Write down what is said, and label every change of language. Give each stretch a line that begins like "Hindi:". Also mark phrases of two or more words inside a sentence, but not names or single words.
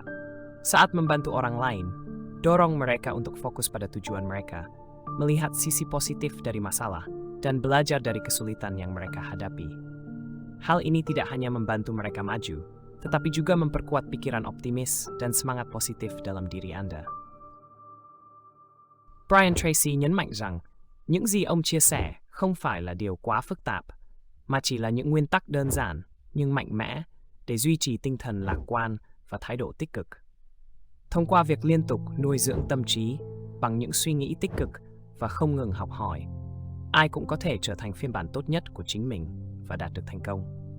Indonesian: Saat membantu orang lain, dorong mereka untuk fokus pada tujuan mereka, melihat sisi positif dari masalah, dan belajar dari kesulitan yang mereka hadapi. Hal ini tidak hanya membantu mereka maju, tetapi juga memperkuat pikiran optimis dan semangat positif dalam diri Anda.
Vietnamese: Brian Tracy nhấn mạnh rằng, những gì ông chia sẻ không phải là điều quá phức tạp, mà chỉ là những nguyên tắc đơn giản nhưng mạnh mẽ để duy trì tinh thần lạc quan và thái độ tích cực. Thông qua việc liên tục nuôi dưỡng tâm trí bằng những suy nghĩ tích cực và không ngừng học hỏi, ai cũng có thể trở thành phiên bản tốt nhất của chính mình và đạt được thành công.